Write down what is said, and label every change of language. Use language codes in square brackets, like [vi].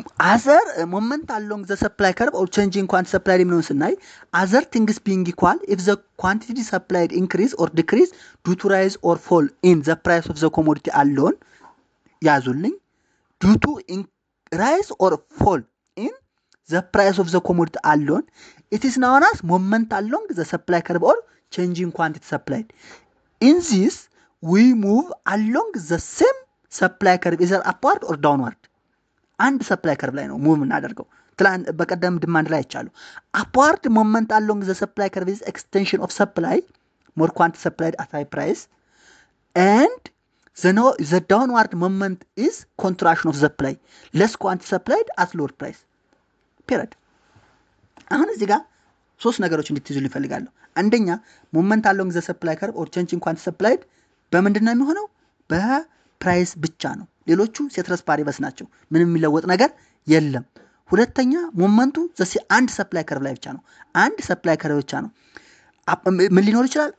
[en] አዘር ሞመንት አሎንግ ዘ ሰፕላይ ከርቭ ኦር ቼንጅ ኢን ኳንቲ ሰፕላይድ የሚለውን ስናይ አዘር ቲንግስ ቢንግ ኢኳል ኢፍ ዘ ኳንቲቲ ሰፕላይድ ኢንክሪዝ ኦር ዲክሪዝ ዱ ቱ ራይዝ ኦር ፎል ኢን ዘ ፕራይስ ኦፍ ዘ ኮሞዲቲ አሎን ያዙልኝ ዱ ቱ rise or fall in the price of the commodity alone, it is known as moment along the supply curve or changing quantity supplied. In this, we move along the same supply curve either upward or downward. And supply curve [am] ላይ ነው ሙቭ እናደርገው። በቀደም ዲማንድ ላይ ይቻሉ [en] upward moment along the supply curve is extension of supply, more quantity supplied at high price, and the downward moment is contraction of supply, less quantity supplied at lower price. period. [am] አሁን እዚህ ጋር ሶስት ነገሮች እንድትይዙልኝ እፈልጋለሁ። አንደኛ ሞመንት አሎንግ ዘ ሰፕላይ ከርቭ ኦር ቼንጅ ኢን ኳንቲቲ ሰፕላይድ በምንድን ነው የሚሆነው? በፕራይስ ብቻ ነው። ሌሎቹ ሴትረስ ፓሪበስ ናቸው። ምንም የሚለወጥ ነገር የለም። ሁለተኛ ሞመንቱ አንድ ሰፕላይ ከርቭ ላይ ብቻ ነው። አንድ ሰፕላይ ከርቭ ብቻ ነው። ምን ሊኖር ይችላል?